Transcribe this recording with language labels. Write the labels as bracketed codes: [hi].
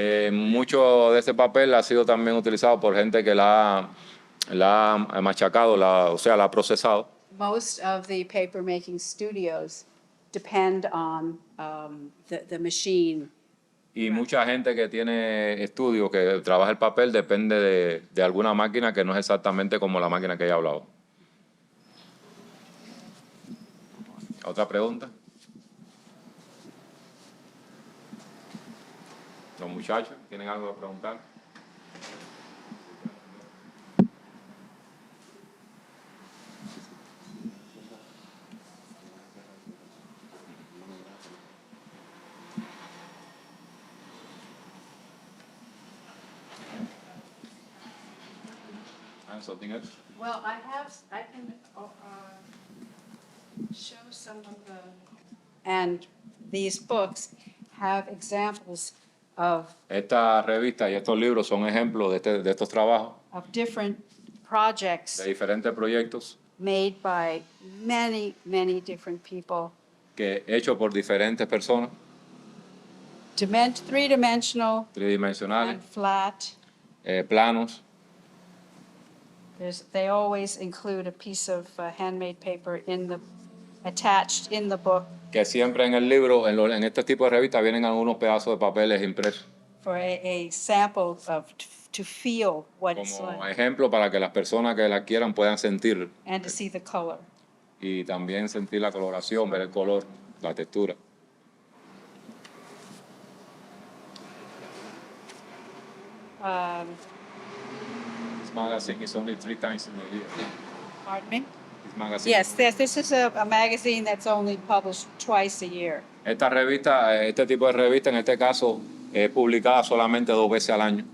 [es] Mucho de este papel ha sido también utilizado por gente que la ha machacado, o sea, la ha procesado. [en] Most of the paper making studios depend on the machine. [es] Y mucha gente que tiene estudios, que trabaja el papel, depende de alguna máquina que no es exactamente como la máquina que ella ha hablado. ¿Otra pregunta? Los muchachos, ¿tienen algo que preguntar? [en] Something else? Well, I can show some of the, and these books have examples of [es] Esta revista y estos libros son ejemplos de estos trabajos, [en] different projects [es] de diferentes proyectos [en] made by many, many different people. [es] que hechos por diferentes personas, [en] Three-dimensional [es] tridimensionales, [en] and flat. [es] planos. [en] They always include a piece of handmade paper attached in the book [es] Que siempre en el libro, en este tipo de revistas, vienen algunos pedazos de papeles impresos [en] for a sample to feel what it's [es] como [en] like [es] ejemplo para que las personas que la quieran puedan sentir [en] and to see the color. [es] y también sentir la coloración, ver el color, la textura. [en] This magazine is only 3 times in a year. Pardon me? This magazine. Yes, this is a magazine that's only published twice a year. [es] Esta revista, este tipo de revista, en este caso, es publicada solamente 2 veces al año.